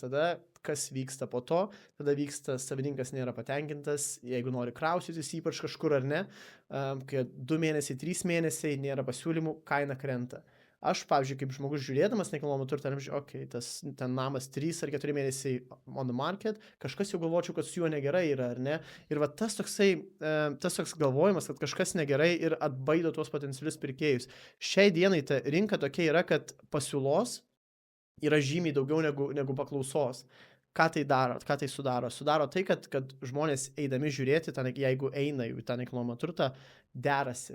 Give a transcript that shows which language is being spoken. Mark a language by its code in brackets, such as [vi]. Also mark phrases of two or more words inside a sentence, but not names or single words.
[lt] Tada kas vyksta po to, tada vyksta, savininkas nėra patenkintas, jeigu nori kraustytis ypač kažkur, ar ne, kai 2 mėnesiai, 3 mėnesiai nėra pasiūlymų, kaina krenta. Aš, pavyzdžiui, kaip žmogus žiūrėdamas nekilnojamą turtą, ten namas 3 ar 4 mėnesiai [en] on the market, [lt] kažkas jau galvočiau, kad su juo negerai yra, ar ne? Ir va tas toks galvojimas, kad kažkas negerai ir atbaido tuos potencialius pirkėjus. Šiai dienai ta rinka tokia yra, kad pasiūlos yra žymiai daugiau negu paklausos. Ką tai daro, ką tai sudaro? Sudaro tai, kad žmonės eidami žiūrėti, jeigu eina į tą nekilnojamą turtą, derasi.